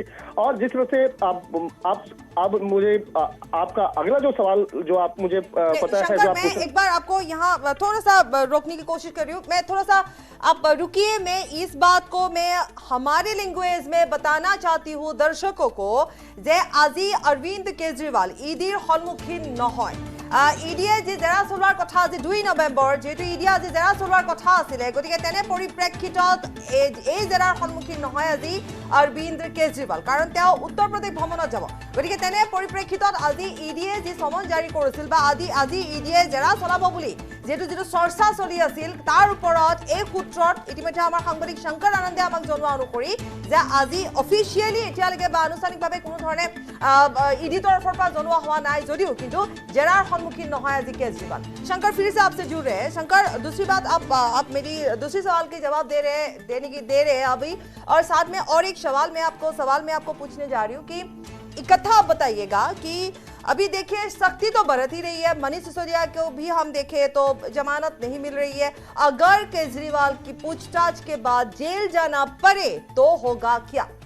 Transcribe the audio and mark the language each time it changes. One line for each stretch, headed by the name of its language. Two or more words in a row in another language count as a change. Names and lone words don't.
Hindi: और जिस तरह से अब मुझे आपका अगला जो सवाल जो आप मुझे पता है, जो मैं एक बार आपको यहाँ थोड़ा सा रोकने की कोशिश कर रही हूँ, मैं थोड़ा सा आप रुकिए, मैं इस बात को मैं हमारे लैंग्वेज में बताना चाहती हूँ दर्शकों को जे
Assamese: আজি অৰবিন্দ কেজৰিৱাল ইডিৰ সন্মুখীন নহয়। ইডিয়ে যে জেৰা চলোৱাৰ কথা আজি 2 নৱেম্বৰ, যেহেতু ইডিয়ে আজি জেৰা চলোৱাৰ কথা আছিলে, গতিকে তেনে পৰিপ্ৰেক্ষিতত এই জেৰাৰ সন্মুখীন নহয় আজি অৰবিন্দ কেজৰিৱাল, কাৰণ তেওঁ উত্তৰ প্ৰদেশ ভ্ৰমণত যাব। গতিকে তেনে পৰিপ্ৰেক্ষিতত আজি ইডিয়ে যি সমন জাৰি কৰিছিল বা আজি ইডিয়ে জেৰা চলাব বুলি যেহেতু চৰ্চা চলি আছিল, তাৰ ওপৰত এই সূত্ৰত ইতিমধ্যে আমাৰ সাংবাদিক শংকৰ আনন্দে আমাক জনোৱা অনুসৰি যে আজি অফিচিয়েলি এতিয়ালৈকে বা আনুষ্ঠানিকভাৱে কোনো ধৰণে ইডি তৰফৰ পৰা জনোৱা হোৱা নাই যদিও কিন্তু জেৰাৰ
Hindi: सम्मुखीन नहीं आज केजरीवाल। शंकर फिर से आपसे जुड़ रहे हैं। शंकर, दूसरी बात आप मेरी दूसरी सवाल के जवाब दे रहे हैं अभी, और साथ में और एक सवाल मैं आपको पूछने जा रही हूँ कि इकट्ठा आप बताइएगा कि अभी देखिए सख्ती तो बरत ही रही है, मनीष सिसोदिया को भी हम देखें तो जमानत नहीं मिल रही है, अगर केजरीवाल की पूछताछ के बाद जेल जाना पड़े तो होगा क्या?